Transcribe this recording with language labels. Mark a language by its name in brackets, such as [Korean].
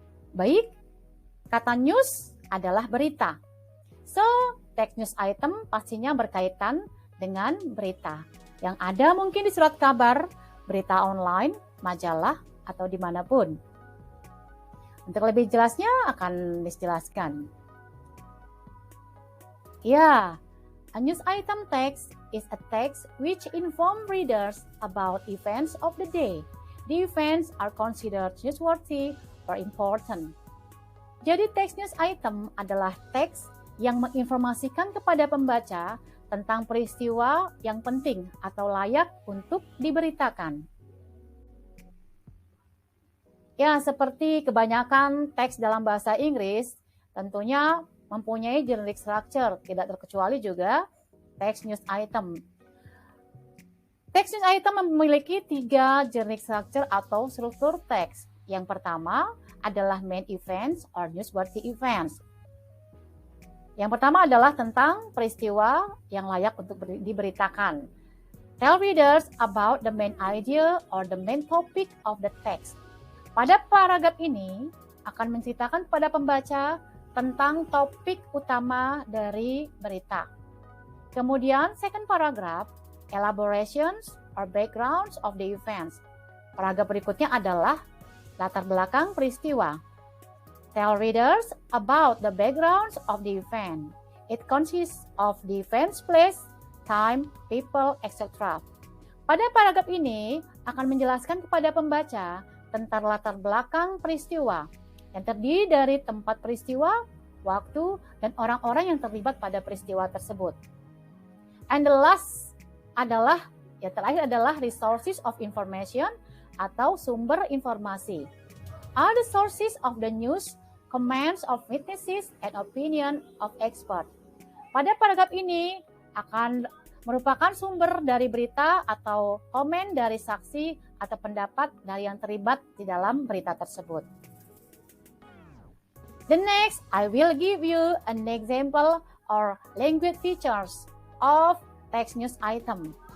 [Indonesian] Baik, kata news adalah berita. So, teks news item pastinya berkaitan dengan berita. Yang ada mungkin di surat kabar, berita online, majalah, atau dimanapun. Untuk lebih jelasnya akan dijelaskan. [English] Yeah, a news item text is a text which informs readers about events of the day. The events are considered newsworthy or important. [Indonesian] Jadi teks news item adalah teks yang menginformasikan kepada pembaca tentang peristiwa yang penting atau layak untuk diberitakan. Ya, seperti kebanyakan teks dalam bahasa Inggris, tentunya mempunyai generic structure, tidak terkecuali juga text news item. Text news item memiliki 3 generic structure atau struktur teks. Yang pertama adalah [English] main events or newsworthy events. [Indonesian] Yang pertama adalah tentang peristiwa yang layak untuk diberitakan. [English] Tell readers about the main idea or the main topic of the text. [Indonesian] Pada paragraf ini akan menceritakan pada pembaca tentang topik utama dari berita. Kemudian [English] second paragraph, elaborations or backgrounds of the events. [Indonesian] Paragraf berikutnya adalah latar belakang peristiwa. [English] Tell readers about the backgrounds of the event. It consists of the event's place, time, people, etc. [Indonesian] Pada paragraf ini akan menjelaskan kepada pembaca tentang latar belakang peristiwa yang terdiri dari tempat peristiwa, waktu, dan orang-orang yang terlibat pada peristiwa tersebut. [English] And the last [Indonesian] adalah, terakhir adalah [English] resources of information [Indonesian] atau sumber informasi. [English] Are the sources of the news, comments of witnesses, and opinion of expert. [Indonesian] Pada paragraf ini akan merupakan sumber dari berita atau komen dari saksi atau pendapat dari yang terlibat di dalam berita tersebut. [English] The next, I will give you an example or language features of text news item.